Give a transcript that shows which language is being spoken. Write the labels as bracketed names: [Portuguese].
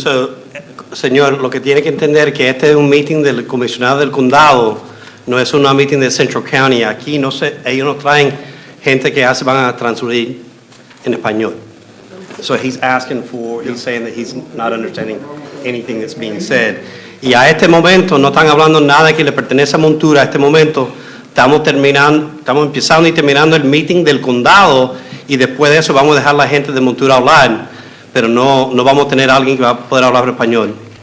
[Spanish] So, señor, lo que tiene que entender que este es un meeting del comisionado del condado, no es una meeting de Central County. Aquí no se, ellos no traen gente que ya se van a transferir en español. [English] So he's saying that he's not understanding anything that's being said. [Spanish] Y a este momento no están hablando nada que le pertenece a Montura. A este momento estamos empezando y terminando el meeting del condado y después de eso vamos a dejar a la gente de Montura hablar, pero no vamos a tener a alguien que va a poder hablar español.